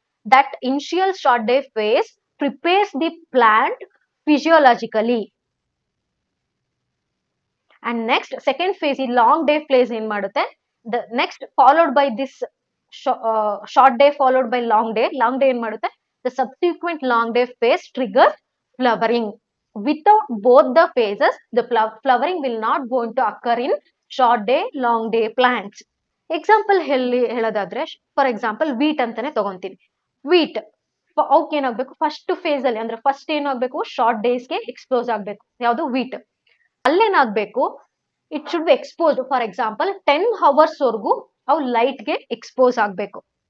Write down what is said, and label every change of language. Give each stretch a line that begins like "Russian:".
English: That initial short day phase prepares the plant physiologically. And next second phase, ಈ long day phase
Kannada: ಏನ್ ಮಾಡುತ್ತೆ,
English: The next followed by this short day followed by long day.
Kannada: Long day ಏನ್ ಮಾಡುತ್ತೆ,
English: The subsequent long day phase trigger flowering. Without both the phases, the flowering will not going to occur in short day, long day plants.
Kannada: Example ಹೇಳೋದಾದ್ರೆ, for example wheat ಅಂತಾನೆ ತಗೊಂತೀನಿ. Wheat ಅವಕ್ಕೆ ಏನಾಗ್ಬೇಕು, first phase ಅಲ್ಲಿ ಅಂದ್ರೆ first ಏನಾಗ್ಬೇಕು, short ಡೇಸ್ಗೆ expose ಆಗ್ಬೇಕು. ಯಾವುದು, wheat. ಅಲ್ಲೇನಾಗ್ಬೇಕು,
English: it should be exposed for example 10 hours
Kannada: ವರೆಗೂ ಅವು ಲೈಟ್ಗೆ ಎಕ್ಸ್ಪೋಸ್ ಆಗ್ಬೇಕು.